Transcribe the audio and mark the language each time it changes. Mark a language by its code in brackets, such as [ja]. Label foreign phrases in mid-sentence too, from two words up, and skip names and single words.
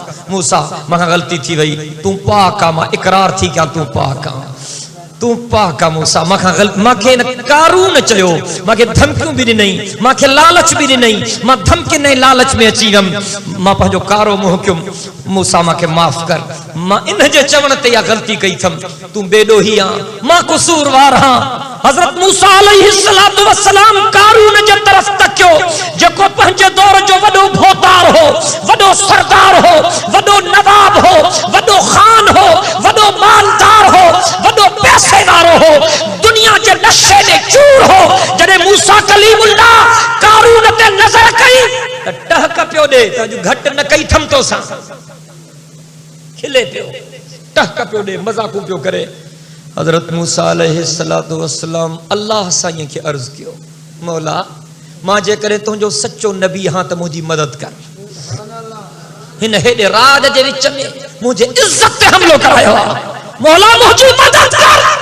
[sd] मूसा मां खां ग़लती थी वई, तूं पाक आ, मां इकरार थी कयां तूं पाक आ, तू पाक आ मूसा, मांखे कारून चयो, मांखे धमकियूं भी ॾिनई, मांखे लालच भी ॾिनई, मां धमकी न लालच में अची वियमि, मां पंहिंजो कारो मुंहुं कयुमि, मूसा मांखे माफ़ कर, मां इन जे चवण ते इहा ग़लती कई थमि, तूं बेॾोही आ, मां कसूरवार हां। हजरत मूसा [ar] عليه الصلاة والسلام [sd] कारून जे तरफ़ तकियो, जेको पंहिंजे दौर जो वॾो भोतार हो, वॾो सरदार हो, वॾो नवाब हो, वॾो खान हो, वॾो मालदार हो, वॾो पैसेदार हो, दुनिया जे नशे में चूर हो। जॾहिं मूसा कलीमुल्लाह कारून ते नज़र कई त टहक पियो ॾे त अॼु घटि न कई थम तो सां, खिले पियो, टहक पियो ॾे, मज़ाक़ूं पियो करे। हजरत मूसा [ar] عليه الصلاة والسلام [sd] अल्लाह साईं खे अर्ज़ कयो, मौला मां जे करे तुंहिंजो सच्चो नबी हां त मुंहिंजी मदद कर, हिन हेॾे राज जे विच में मुंहिंजे इज्जत ते हमलो करायो आहे, मौला मुंहिंजी मदद कर।